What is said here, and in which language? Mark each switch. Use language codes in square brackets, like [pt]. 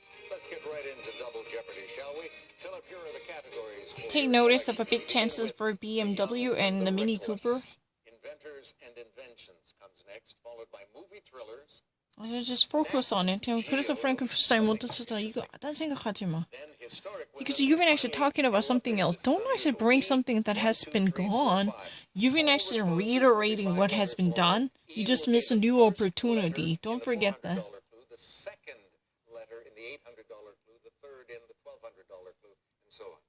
[en] Let's get right into Double Jeopardy, shall we? Philip, here are the categories. Take notice of a big chances for BMW and the Mini Cooper. Inventors and Inventions comes next, followed by movie thrillers. Just focus on it. [ko] 그래서 Frankenstein 못 듣다 이거 딴 생각하지 마. [en] Because you've been actually talking about something else. Don't actually bring something that has been gone. You've been actually reiterating what has been done. You just miss a new opportunity. Don't forget that. The second letter in the $800 clue, the third in the $1,200 clue, and so on.